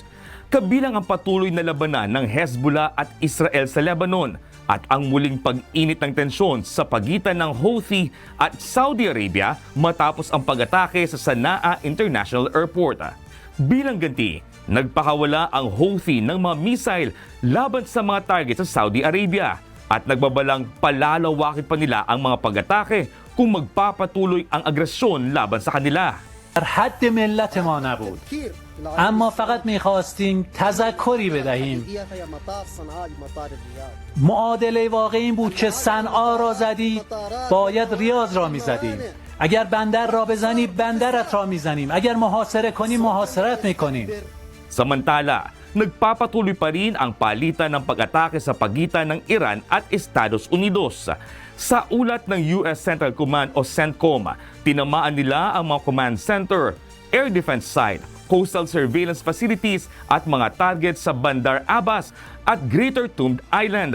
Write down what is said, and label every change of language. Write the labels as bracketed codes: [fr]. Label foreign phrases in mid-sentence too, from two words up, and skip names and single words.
[tl] Kabilang ang patuloy na labanan ng Hezbollah at Israel sa Lebanon at ang muling pag-init ng tensyon sa pagitan ng Houthi at Saudi Arabia matapos ang pag-atake sa Sanaa International Airport. Bilang ganti, nagpakawala ang Houthi ng mga missile laban sa mga target sa Saudi Arabia at nagbabalang palalawakin pa nila ang mga pag-atake kung magpapatuloy ang agresyon laban sa kanila. [fa] در حد ملت ما نبود، اما فقط میخواستیم تذکری بدهیم. معادله واقعی این بود که صنعا را زدی باید ریاض را میزدیم. اگر بندر را بزنی بندرت را میزنیم. اگر محاصره کنی محاصرت میکنیم. [tl] Samantala, nagpapatuloy pa rin ang palitan ng pag-atake sa pagitan ng Iran at Estados Unidos. Sa ulat ng US Central Command o CENTCOM, tinamaan nila ang mga [en] command center, air defense site, coastal surveillance facilities [tl] at mga targets sa Bandar Abbas at Greater Tund Island.